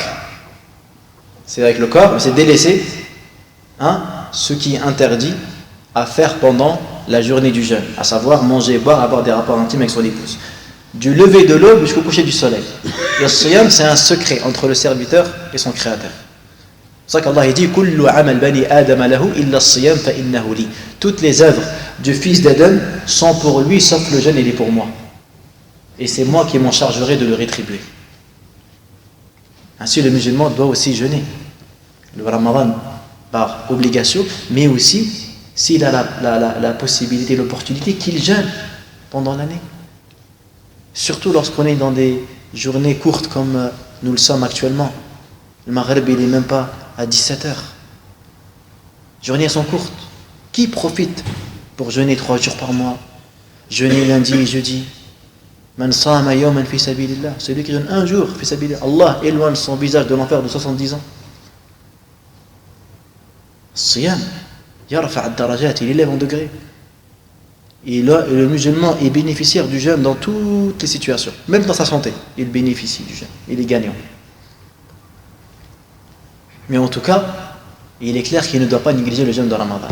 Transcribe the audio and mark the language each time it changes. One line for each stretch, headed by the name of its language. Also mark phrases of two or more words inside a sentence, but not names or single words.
French: C'est avec le corps, mais c'est délaisser ce qui est interdit à faire pendant la journée du jeûne, à savoir manger, boire, avoir des rapports intimes avec son épouse. Du lever de l'aube jusqu'au coucher du soleil. Le siyam, c'est un secret entre le serviteur et son créateur. C'est pour ça qu'Allah dit
Arabic: كل عمل بني آدم له إلا الصيام فإنه لي.
French: Toutes les œuvres du fils d'Adam sont pour lui, sauf le jeûne, il est pour moi. Et c'est moi qui m'en chargerai de le rétribuer. Ainsi, le musulman doit aussi jeûner. Le Ramadan par obligation, mais aussi s'il a la possibilité, l'opportunité, qu'il jeûne pendant l'année. Surtout lorsqu'on est dans des journées courtes comme nous le sommes actuellement. Le Maghreb, il n'est même pas à 17h. Les journées sont courtes. Qui profite pour jeûner 3 jours par mois? Jeûner lundi et jeudi.
Arabic: من صام يوما في سبيل الله.
French: Celui qui jeûne un jour
Arabic: في سبيل الله.
French: Allah éloigne son visage de l'enfer de 70 ans. Siyam,
Arabic: يرفع الدرجات,
French: il élève en degré. Et là, le musulman est bénéficiaire du jeûne dans toutes les situations. Même dans sa santé, il bénéficie du jeûne. Il est gagnant. Mais en tout cas, il est clair qu'il ne doit pas négliger le jeûne de Ramadan.